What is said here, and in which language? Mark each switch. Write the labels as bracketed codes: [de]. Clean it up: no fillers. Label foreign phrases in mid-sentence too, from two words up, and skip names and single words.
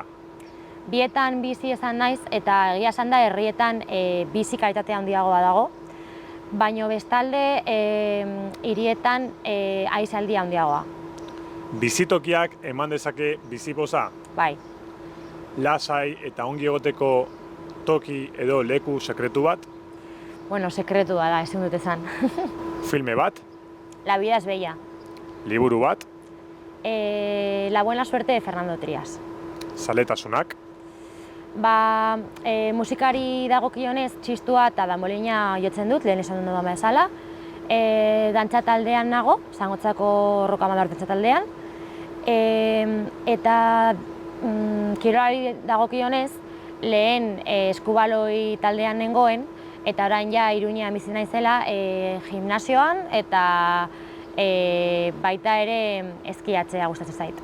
[eu] Bietan bizi esan naiz, eta egia esan da herrietan bizi kalitatea handiagoa dago, baino bestalde hirietan aisialdia handiagoa. Bizitokiak eman dezake bizipoza? Bai, Lasai eta ongi egoteko toki edo leku sekretu bat? bueno, sekretua da, ezin dut esan. Filme bat? La vida es bella. Liburu bat? La buena suerte de Fernando Trías. Zaletasunak? Ba, musikari dagokionez txistua eta danbolina jotzen dut, lehen esan dudan bezala. Dantza taldean nago, Zangotzako Rokamador dantza taldean. Eta kirolari dagokionez, lehen eskubaloi taldean nengoen, eta orain ja Iruñean bizi naizela gimnasioan eta baita ere eskiatzea gustatzen zait.